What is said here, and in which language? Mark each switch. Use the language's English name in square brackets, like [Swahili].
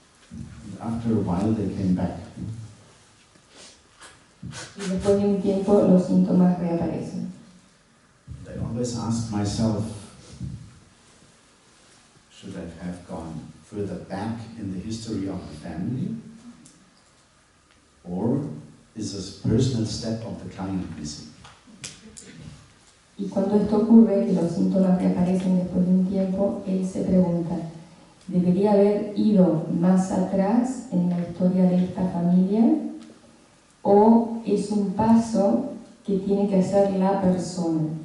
[English] And after a while they came back. [Spanish] Y después de un tiempo los síntomas reaparecen. [English] I always ask myself, should I have gone further back in the history of the family? Or is a personal step of the client missing? [Spanish] Y cuando esto ocurre, que los síntomas reaparecen después de un tiempo, él se pregunta, ¿debería haber ido más atrás en la historia de esta familia? ¿O es un paso que tiene que hacer la persona?